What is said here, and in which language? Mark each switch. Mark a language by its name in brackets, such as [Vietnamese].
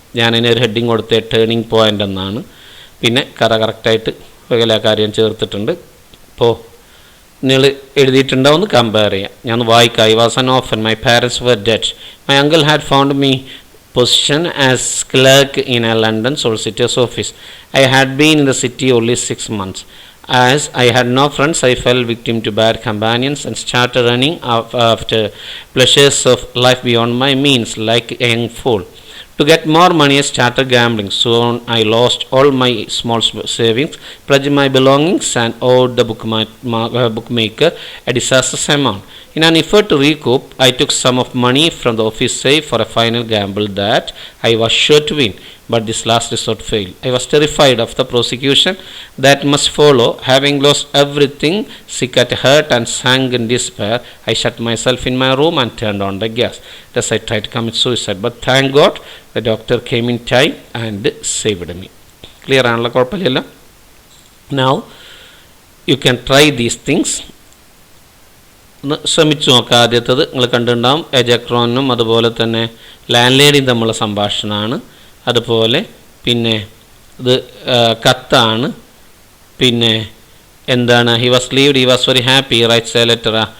[Malayalam] ഞാനതിന് ഒരു ഹെഡിങ് കൊടുത്ത ടേണിംഗ് പോയിൻ്റ് എന്നാണ്. പിന്നെ കഥ കറക്റ്റായിട്ട് എല്ലാ കാര്യം ചേർത്തിട്ടുണ്ട്. ഇപ്പോൾ നിങ്ങൾ എഴുതിയിട്ടുണ്ടാവുമെന്ന് കമ്പയർ ചെയ്യാം. ഞാൻ വായിക്കാം. [English] I was an orphan, my parents were dead, my uncle had found me position as clerk in a London solicitor's office. I had been in the city only 6 months. As I had no friends, I fell victim to bad companions and started running after pleasures of life beyond my means like a young fool. To get more money, I started gambling. Soon I lost all my small savings, pledged my belongings, and owed the bookmaker a disastrous amount. In an effort to recoup, I took some of money from the office safe for a final gamble that I was sure to win. But this last resort failed. I was terrified of the prosecution that must follow. Having lost everything, sick at heart and sank in despair, I shut myself in my room and turned on the gas. Thus I tried to commit suicide. But thank God, the doctor came in time and saved me. [Malayalam] Clear ആണല്ലോ, കുഴപ്പമില്ലല്ലോ. [English] Now you can try these things. [Malayalam] ഒന്ന് ശ്രമിച്ചു നോക്കാം. ആദ്യത്തത് നിങ്ങൾ കണ്ടിട്ടുണ്ടാകും, എജക്രോനും അതുപോലെ തന്നെ ലാൻഡ് ലേഡിയും തമ്മിലുള്ള സംഭാഷണമാണ്. അതുപോലെ പിന്നെ ഇത് കത്താണ്. പിന്നെ എന്താണ്, [English] He was leaved, he was very happy, writes a letter.